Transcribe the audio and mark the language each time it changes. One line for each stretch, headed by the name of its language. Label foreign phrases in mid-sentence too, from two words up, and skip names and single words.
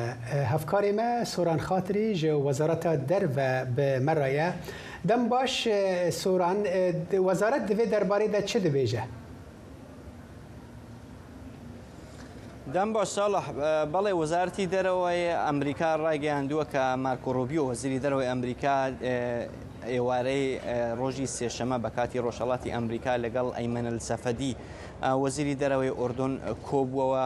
Kurdish: Hevkarê me Soran Xatirî ji Wezareta Derve bi me re ye. Dem baş Soran, wezaret divê derbarê de çi dibêje؟
Central Kurdish: دەم باش ساڵح بەڵێ وەزارەتی دەرەوەی ئەمریکا ڕایگەیاندووە کە مارکۆ ڕۆبیۆ وەزیری دەرەوەی ئەمریکا ئێوارەی ڕۆژی سێشەمە بە کاتی ڕۆژهەڵاتی ئەمریکا لەگەڵ ئەیمەن ئەلسەفەدی وەزیری دەرەوەی ئۆردۆن کۆبووەوە.